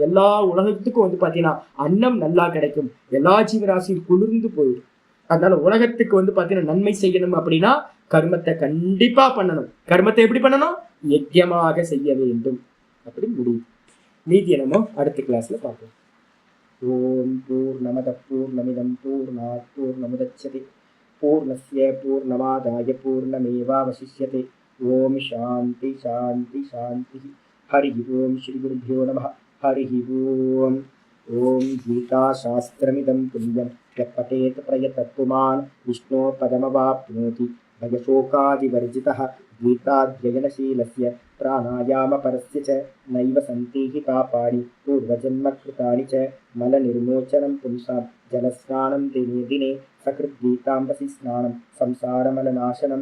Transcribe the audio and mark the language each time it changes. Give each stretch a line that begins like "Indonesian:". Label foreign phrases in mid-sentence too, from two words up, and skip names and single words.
Tamil: எல்லா உலகத்துக்கும் வந்து பாத்தீங்கன்னா அன்னம் நல்லா கிடைக்கும், எல்லா ஜீவராசியும் குளிர்ந்து போயிடும். அதனால உலகத்துக்கு வந்து பாத்தீங்கன்னா நன்மை செய்யணும் அப்படின்னா கர்மத்தை கண்டிப்பா பண்ணணும். கர்மத்தை எப்படி பண்ணணும்? யஜ்யமாக செய்ய வேண்டும். அப்படி முடியும். மீதியை நம்ம அடுத்த கிளாஸ்ல பார்ப்போம்.
Sanskrit: ओम् पूर्णमदः पूर्णमिदं पूर्णात् पूर्णमुदच्यते पूर्णस्य पूर्णमादाय पूर्णमेवावशिष्यते. ओम् शान्ति शान्ति शान्ति. हरि ओम् श्री गुरुभ्यो नमः. हरि ओम्. ओम् गीता शास्त्रमिदं पुण्यं यः पठेत् प्रयतः पुमान् विष्णोः पदमवाप्नोति. भयशोकादिवर्जितः गीताध्ययनशीलस्य प्राणायामपरस्य च नैव सन्ति हि पापानि पूर्वजन्मकृतानि च. मलनिर्मोचनं पुंसां जलस्नानं दिने दिने सकृद्गीताम्बसि स्नानं संसारमलनाशनं.